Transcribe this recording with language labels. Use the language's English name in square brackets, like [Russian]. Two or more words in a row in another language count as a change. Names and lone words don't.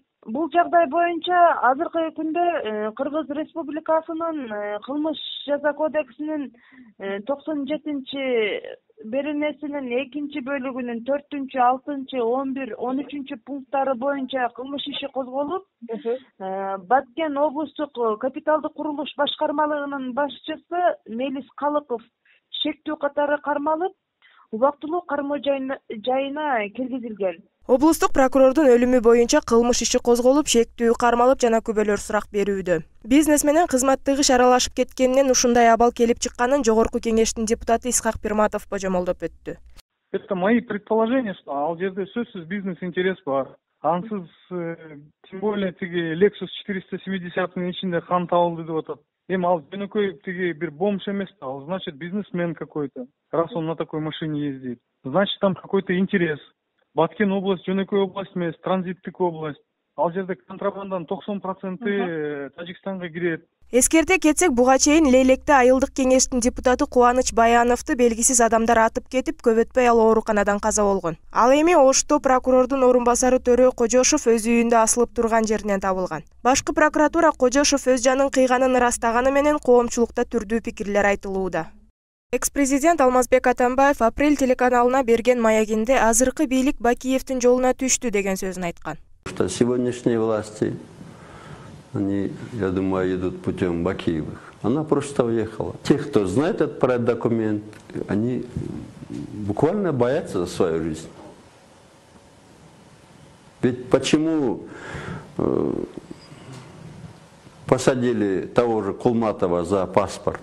[Kyrgyz] Бул жагдай боюнча азыркы күндө Кыргыз Республикасынын кылмыш жаза кодексинин 97 беренесинин 2 бөлүгүнүн 4, 6, 11, 13 пункттары боюнча кылмыш иши козголуп, Баткен облустук капиталдык курулуш башкармалыгынын башчысы Мелис Калыков шектүү катары кармалып, убактылуу кармоо жайына киргизилген. Облустук прокурордун өлүмү боюнча кылмыш иши козголуп, шектүү кармалып жана күбөлөр сурак берүүдө. Бизнес менен кызматтыгыш аралашып кеткенинен ушундай абал келип чыкканын Жогорку кеңештин депутаты Исхак Пирматов божомолдоп өттү. [Russian] Это мои предположения, что [Kyrgyz] ал жерде сөзсүз бизнес-интерес бар. Ансыз, [Russian] тем более [Kyrgyz] тиги Lexus 470-нын ичинде кан табылды деп атат. Эми ал жөнөкөй тиги бир бомж эмес, ал [Russian] значит бизнесмен какой-то, раз он на такой машине ездит. Значит, там какой-то интерес. [Kyrgyz] Баткен область жөнөкөй область эмес, транзиттик область. Ал жерде контрабанданын 90% Тажикстанга кирет. Эскерте кетсек, буга чейин Лейлекте айылдык кеңештин депутаты Кубаныч Баяновду белгисиз адамдар атып кетип, көп өтпөй ал ооруканадан каза болгон. Ал эми Ошто прокурордун орун басары Төрө Кожошов өз үйүндө асылып турган жеринен табылган. Башкы прокуратура Кожошов өз жанын кыйганын ырастаганы менен коомчулукта түрдүү пикирлер айтылууда. Экс-президент Алмазбек Атамбаев Апрель телеканалына берген маягинде азыркы бийлик Бакиевдин жолуна түштү деген сөзүн айткан. [Russian] Сегодняшние власти, они, я думаю, идут путем Бакиевых. Она просто уехала. Те, кто знает этот проект документ, они буквально боятся за свою жизнь. Ведь почему посадили того же Кулматова за паспорт?